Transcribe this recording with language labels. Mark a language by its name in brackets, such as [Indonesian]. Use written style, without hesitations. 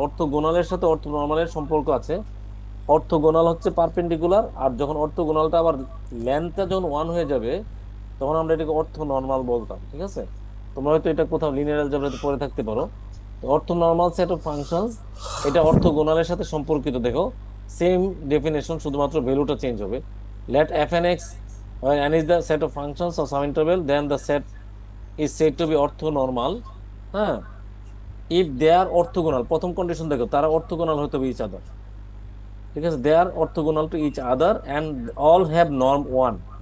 [Bangla] অর্থগোনালের সাথে অর্থ নরমালের সম্পর্ক আছে। অর্থগোনাল হচ্ছে পারপেন্ডিকুলার, আর যখন অর্থগোনালটা আবার লেন্থটা যখন ওয়ান হয়ে যাবে তখন আমরা এটাকে অর্থ নরমাল বলতাম। ঠিক আছে? তোমরা হয়তো এটা কোথাও লিনিয়ার অ্যালজেব্রাতে পড়ে থাকতে পারো। তো অর্থ নরমাল সেট অফ ফাংশনস এটা অর্থগোনালের সাথে সম্পর্কিত। দেখো সেম ডেফিনেশন, শুধুমাত্র ভ্যালুটা চেঞ্জ হবে। [English] Let F N X when n is the set of functions of some interval, then the set is said to be orthonormal. [Bangla] হ্যাঁ, [English] if they are orthogonal, [Bangla] প্রথম condition দেখো, তারা অর্থগোনাল হতে হবে each other. ঠিক আছে? [English] they are orthogonal to each other and all have norm 1.